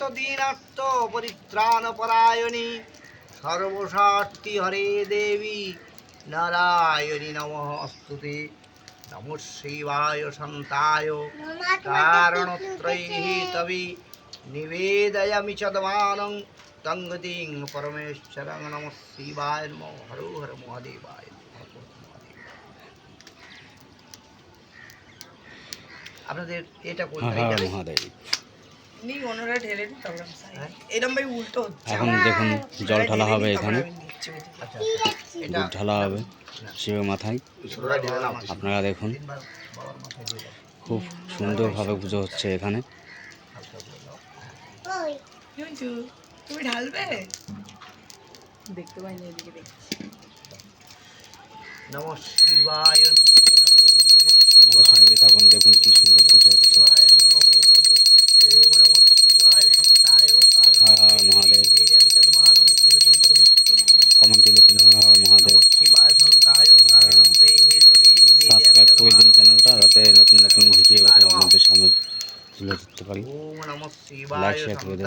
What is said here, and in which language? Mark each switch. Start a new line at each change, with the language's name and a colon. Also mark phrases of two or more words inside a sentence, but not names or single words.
Sanskrit: दीनार्थ परित्राणपरायणि सर्वशाक्ति हरे देवी नारायणि नमस्तुते नमः शिवाय शान्ताय कारणत्रयैः तवे निवेदयामि चदमानं तङ्गतिं परमेश्वरं नमः शिवाय नमः हर हर महादेवाय
Bangla: আপনাদের এটা কোথায় হ্যাঁ যাবে মহাদেব। নি ওনারা ঢেলে দিন তারপর আমি সাইড হ্যাঁ? এরম ভাই উল্টো হচ্ছে এখন দেখুন জল ঢালা হবে এখানে, আচ্ছা এটা দুধ ঢালা হবে শিবের মাথায়। ছোটরা ঢেলে নাও আপনারা দেখুন তিনবার বাবার মাথায় দিয়ে দাও খুব সুন্দরভাবে পুজো হচ্ছে এখানে। হালকা করে দাও কি হয়েছে? তুমি ঢালবে দেখতে পাইনি এদিকে দেখছি
Sanskrit: নমঃ শিবায় নমো নমো নমঃ
Bangla: আমাদের সঙ্গে থাকুন, দেখুন কি সুন্দর পুজো হচ্ছে।
Sanskrit: শিবায় নমো নমো নমো ওম নমঃ শিবায় শান্তায় হর হর মহাদেব। নিবেদয়ামি চদমানং সঙ্গতিং পরমেশ্বরং
Bangla: কমেন্টে লিখুন
Sanskrit: হর হর মহাদেব। নমঃ শিবায় শান্তায় কারণত্রয়ীহি তবে নিবেদয়ামি
Bangla: সাবস্ক্রাইব করে দিন চ্যানেলটা, যাতে নতুন নতুন ভিডিও আপনাদের সামনে তুলে ধরতে পারি।
Sanskrit: ওম নমঃ
Bangla: লাইক
Sanskrit: শিবায়
Bangla: শেয়ার করে দেবেন